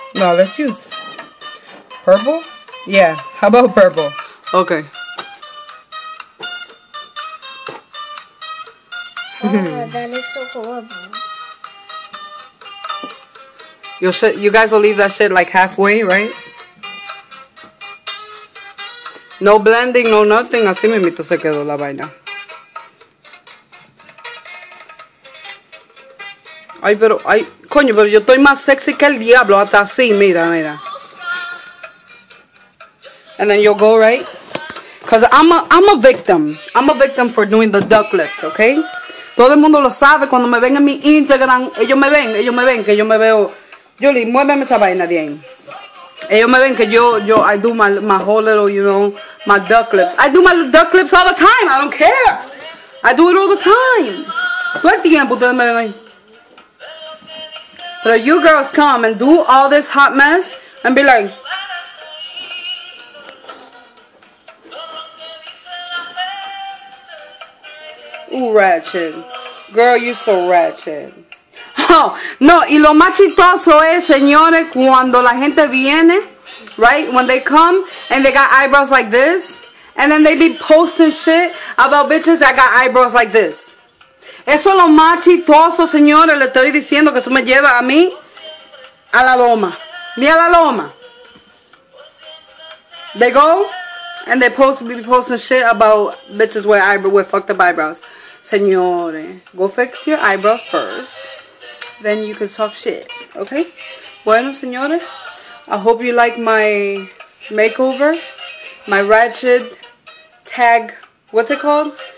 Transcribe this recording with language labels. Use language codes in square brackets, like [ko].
[en] No, let's use purple? Yeah, how about purple? Okay. Oh, that looks so horrible. You guys will leave that shit like halfway, right? No blending, no nothing. [es] Así mismito se quedó la vaina. Ay, coño, pero yo estoy más sexy que el diablo. Hasta así, mira. [en] And then you'll go, right? Because I'm a victim. I'm a victim for doing the duck lips, okay? [es] Todo el mundo lo sabe. Cuando me ven en mi Instagram, ellos me ven que yo me veo. Julie, muéveme esa vaina de ahí. Ellos me ven que yo [en] I do my whole little, you know, my duck lips. I do my duck lips all the time. I don't care. I do it all the time. [es] Todo el tiempo ustedes me ven ahí. [en] But you girls come and do all this hot mess and be like, ooh, ratchet. Girl, you so ratchet. [es] Oh, no, y lo más chistoso es, señores, cuando la gente viene, [en] right? When they come and they got eyebrows like this, and then they be posting shit about bitches that got eyebrows like this. [es] Eso es lo más chistoso, señores. Le estoy diciendo que eso me lleva a mí a la loma. Ni a la loma. [en] They go and they be posting shit about bitches with fucked up eyebrows. Señores, go fix your eyebrows first. Then you can talk shit. Okay? [es] Bueno, señores. [en] I hope you like my makeover. My Ratchet tag. What's it called?